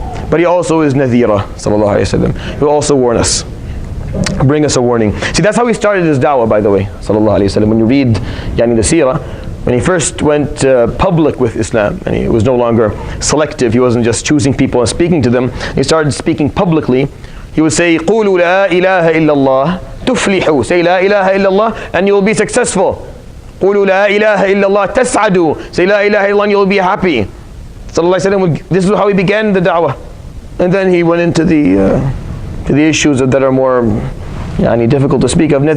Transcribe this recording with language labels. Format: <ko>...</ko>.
<en>But He also is Nadhira sallallahu alayhi wa sallam. He will also warn us, bring us a warning. See, that's how He started His da'wah, by the way, sallallahu alayhi wa sallam. When you read the seerah, when He first went public with Islam, and He was no longer selective, He wasn't just choosing people and speaking to them, He started speaking publicly. He would say,</en> <ar>قُولُوا لَا إِلَهَ إِلَّا اللَّهِ تُفْلِحُوا.</ar> <en>Say La ilaha illallah and you will be successful.</en> <ar>قُولُوا لَا إِلَهَ إِلَّا اللَّهِ تَسْعَدُوا.</ar> <en>Say La ilaha illallah and you will be happy. Sallallahu alayhi wa sallam, this is how He began the da'wah. And then He went into the issues that are more difficult to speak of.</en>